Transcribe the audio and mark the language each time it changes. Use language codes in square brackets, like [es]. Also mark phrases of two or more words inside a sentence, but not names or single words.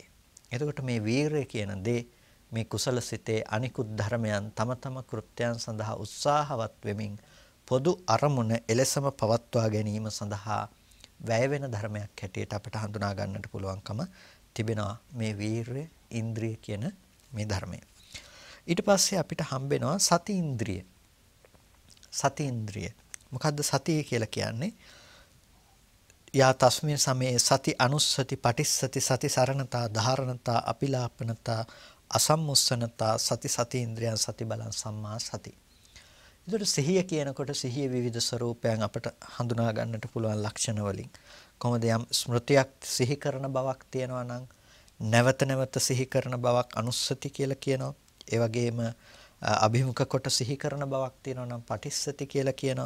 [si] එතකොට මේ වීරය කියන දේ මේ කුසල සිතේ අනිකුත් ධර්මයන් තම තම කෘත්‍යයන් සඳහා උත්සාහවත් වෙමින් පොදු අරමුණ එලෙසම පවත්වා ගැනීම සඳහා වැය වෙන ධර්මයක් හැටියට අපට හඳුනා ගන්නට පුළුවන්කම තිබෙනවා මේ වීරය ඉන්ද්‍රිය කියන මේ ධර්මය. ඊට පස්සේ අපිට හම්බෙනවා සති ඉන්ද්‍රිය. සති ඉන්ද්‍රිය. මොකද්ද සතිය කියලා කියන්නේ? [pi] යා තස්මින් සමේ සති අනුස්සති පටිස්සති සති සරණතා ධාරණතා අපිලාපනතා අසම්මුස්සනතා සති සති ඉන්ද්‍රියන් සති බලං සම්මා සති. [si] ඒතකොට සිහිය කියනකොට සිහිය විවිධ ස්වરૂපයන් අපට හඳුනා ගන්නට පුළුවන් ලක්ෂණ වලින් කොහොමද යම් ස්මෘතියක් සිහි කරන බවක් තියෙනවා නම් නැවත නැවත සිහි කරන බවක් අනුස්සති කියලා කියනවා. ඒ වගේම අභිමුඛ කොට සිහි කරන බවක් තියෙනවා නම් පටිස්සති කියලා කියනවා.